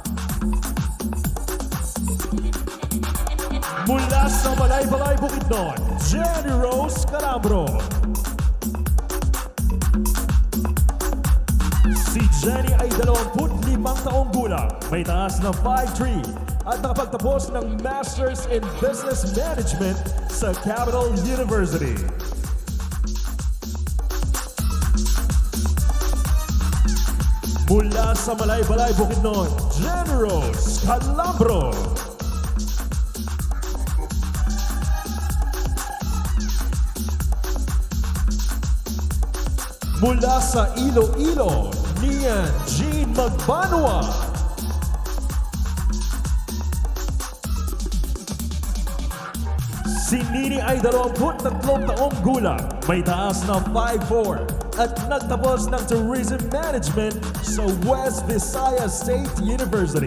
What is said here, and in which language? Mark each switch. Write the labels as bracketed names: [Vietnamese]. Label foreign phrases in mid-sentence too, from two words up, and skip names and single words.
[Filipino] Mula sa Balay-Balay Bukidnon, Jenny Rose Calambro. Si Jenny ay 25 taong gulang, may taas na 5'3", at nakapagtapos ng [English] Masters in Business Management [Filipino] sa Capital University. Mula sa Balay-Balay Bukidnon, Jenny Rose Calambro. Mula sa Iloilo, Nian Jean Magbanwa. Si Nini ay 23 taong gulang, may taas na 5'4", at nagtapos ng [English] Tourism Management [Filipino] sa West Visayas State University.